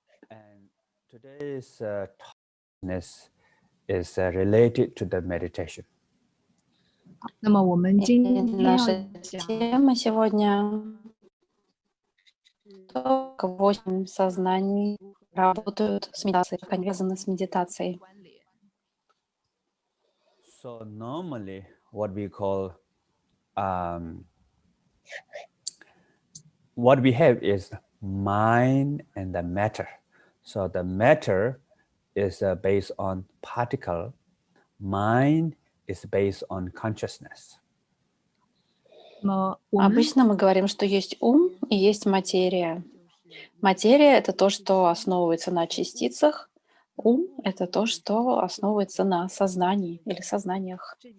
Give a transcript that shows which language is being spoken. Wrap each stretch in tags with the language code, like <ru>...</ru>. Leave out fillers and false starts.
<en>And today's topic is related to the meditation.</en> <zh>那么我们今天</zh> <ru>Наша тема сегодня только 8 сознаний работают с медитацией, как они связаны с медитацией.</ru> <en>So normally what we have is mind and the matter. So the matter is based on particle. Mind is based on consciousness.</en> <ru>Обычно мы говорим, что есть ум и есть материя. Материя — это то, что основывается на частицах. Ум — это то, что основывается на сознании или сознаниях.</ru>